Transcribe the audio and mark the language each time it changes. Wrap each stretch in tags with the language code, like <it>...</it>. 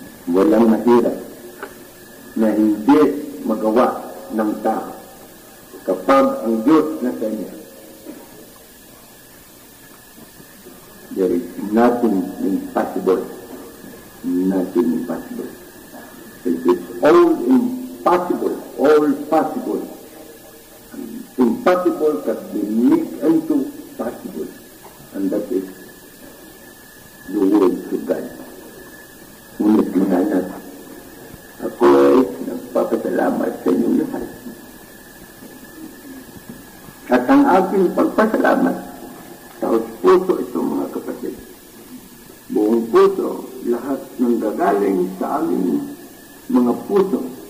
<tl>Walang mahirap na hindi magawa ng tao kapag ang Diyos na kanya.</tl> <en>There is nothing impossible. Nothing impossible. It is all impossible. All possible. Impossible can be made into possible. And that is the word of God.</en> <tl>Ngunit mga ako ay nagpapasalamat sa inyong lahat. At ang aking pagpasalamat sa puso ito mga kapatid. Buong puso, lahat ng gagaling sa aming mga puso.</tl>